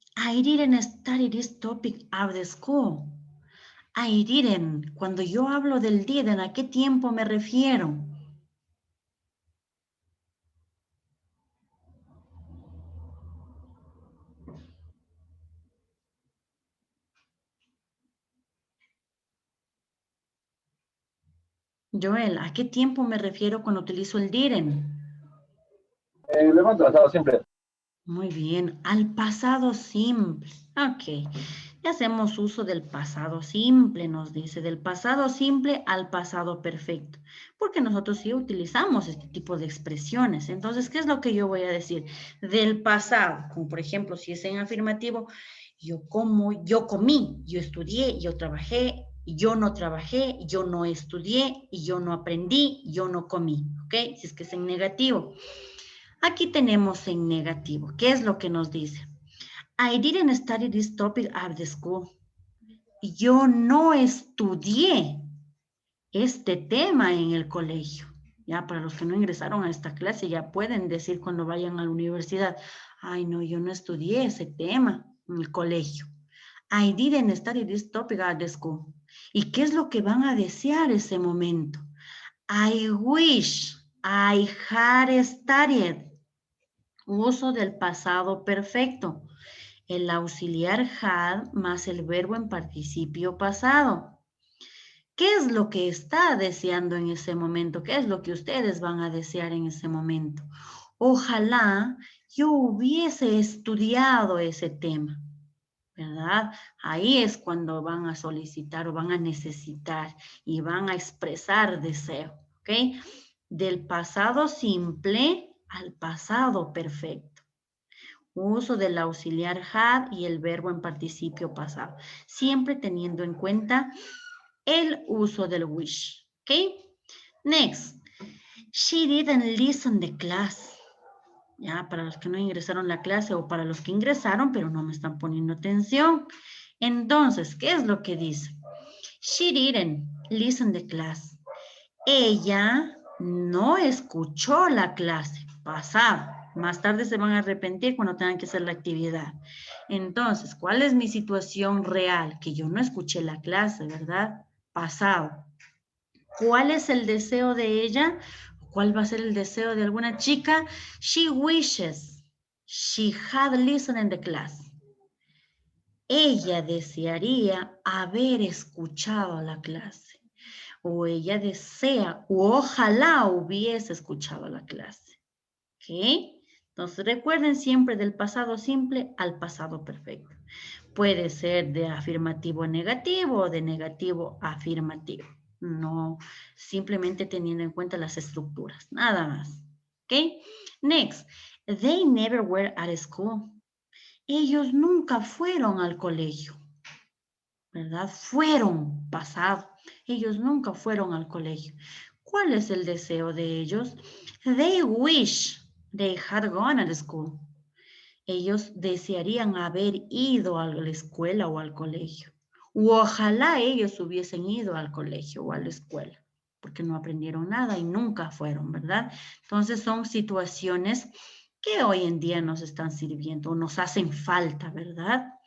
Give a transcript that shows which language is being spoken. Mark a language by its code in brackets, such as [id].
[en] I didn't study this topic at the school. I didn't. [es] Cuando yo hablo del didn't, ¿a qué tiempo me refiero? Joel, ¿a qué tiempo me refiero cuando utilizo el didn't? Lo hemos tratado siempre. Muy bien, al pasado simple. Ok, ya hacemos uso del pasado simple, nos dice, del pasado simple al pasado perfecto, porque nosotros sí utilizamos este tipo de expresiones. Entonces, ¿qué es lo que yo voy a decir? Del pasado, como por ejemplo, si es en afirmativo, yo como, yo comí, yo estudié, yo trabajé, yo no trabajé, yo no estudié, y yo no aprendí, yo no comí, ¿ok? Si es que es en negativo. Aquí tenemos en negativo. ¿Qué es lo que nos dice? [en] I didn't study this topic at the school. [es] Yo no estudié este tema en el colegio. Ya, para los que no ingresaron a esta clase, ya pueden decir cuando vayan a la universidad, ay, no, yo no estudié ese tema en el colegio. [en] I didn't study this topic at the school. [es] ¿Y qué es lo que van a desear ese momento? [en] I wish I had studied. [es] Uso del pasado perfecto. El auxiliar had más el verbo en participio pasado. ¿Qué es lo que está deseando en ese momento? ¿Qué es lo que ustedes van a desear en ese momento? Ojalá yo hubiese estudiado ese tema, ¿verdad? Ahí es cuando van a solicitar o van a necesitar y van a expresar deseo, ¿ok? Del pasado simple al pasado perfecto. Uso del auxiliar had y el verbo en participio pasado, siempre teniendo en cuenta el uso del wish. ¿Ok? Next. [en] She didn't listen the class. [es] Ya, para los que no ingresaron a la clase o para los que ingresaron pero no me están poniendo atención. Entonces, ¿qué es lo que dice? [en] She didn't listen the class. [es] Ella no escuchó la clase pasado. Más tarde se van a arrepentir cuando tengan que hacer la actividad. Entonces, ¿cuál es mi situación real? Que yo no escuché la clase, ¿verdad? Pasado. ¿Cuál es el deseo de ella? ¿Cuál va a ser el deseo de alguna chica? [en] She wishes she had listened in the class. [es] Ella desearía haber escuchado la clase. O ella desea, o ojalá hubiese escuchado la clase. ¿Ok? Entonces recuerden siempre del pasado simple al pasado perfecto. Puede ser de afirmativo a negativo o de negativo a afirmativo. No, simplemente teniendo en cuenta las estructuras, nada más. ¿Ok? [en] Next, they never were at school. [es] Ellos nunca fueron al colegio, ¿verdad? Fueron pasado. Ellos nunca fueron al colegio. ¿Cuál es el deseo de ellos? [en] They wish they had gone to school. [es] Ellos desearían haber ido a la escuela o al colegio. O ojalá ellos hubiesen ido al colegio o a la escuela, porque no aprendieron nada y nunca fueron, ¿verdad? Entonces son situaciones que hoy en día nos están sirviendo o nos hacen falta, ¿verdad?